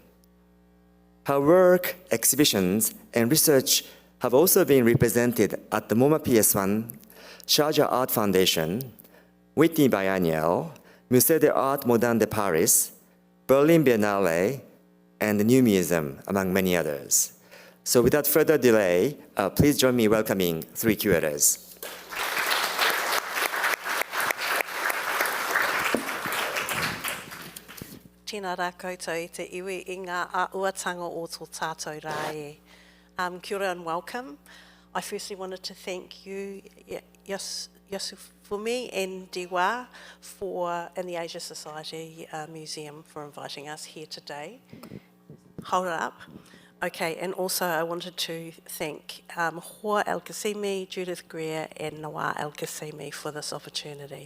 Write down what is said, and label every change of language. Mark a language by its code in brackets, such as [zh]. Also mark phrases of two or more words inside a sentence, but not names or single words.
[en] Her work, exhibitions, and research have also been represented at the MoMA PS1, Sharjah Art Foundation, Whitney Biennial, Musée d'Art Moderne de Paris, Berlin Biennale, and the New Museum, among many others. So without further delay, please join me in welcoming three curators. [mi] Tēnā rā koutou I te iwi I ngā āuatanga o tō tātou rā e. Kia ora [en] and welcome. I firstly wanted to thank you, Yasufumi and Dewa, and the Asia Society Museum for inviting us here today. Hold it up. Okay, and also I wanted to thank Hoor al Qasimi, Judith Greer, and عنوان al Qasimi for this opportunity.